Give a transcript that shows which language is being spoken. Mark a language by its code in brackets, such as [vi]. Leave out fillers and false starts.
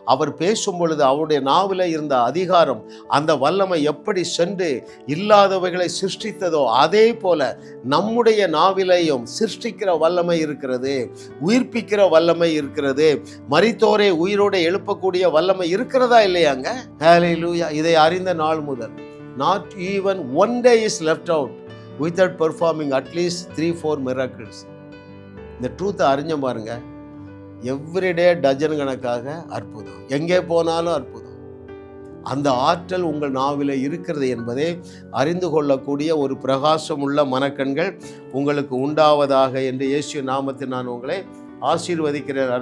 [ta] அவர் பேசும் பொழுது அவருடைய நாவில் இருந்த அதிகாரம், அந்த வல்லமை எப்படி சென்று இல்லாதவைகளை சிருஷ்டித்ததோ, அதே போல நம்முடைய நாவிலையும் சிருஷ்டிக்கிற வல்லமை இருக்கிறது, உயிர்ப்பிக்கிற வல்லமை இருக்கிறது, மரித்தோரை உயிரோடு எழுப்பக்கூடிய வல்லமை இருக்கிறதா இல்லையாங்க? ஹல்லேலூயா. இதை அறிந்த நாள் முதல் [en] not even one day is left out without performing at least 3-4 miracles. [ta] இந்த ட்ரூத்தை அறிஞ்ச பாருங்க, எவ்ரிடே டஜன் கணக்காக அற்புதம், எங்கே போனாலும் அற்புதம். அந்த ஆற்றல் உங்கள் நாவிலே இருக்கிறது என்பதை அறிந்து கொள்ளக்கூடிய ஒரு பிரகாசம் உள்ள மனக்கண்கள் உங்களுக்கு உண்டாவதாக என்று இயேசு நாமத்தில் நான் உங்களை ஆசீர்வதிக்கிறேன்.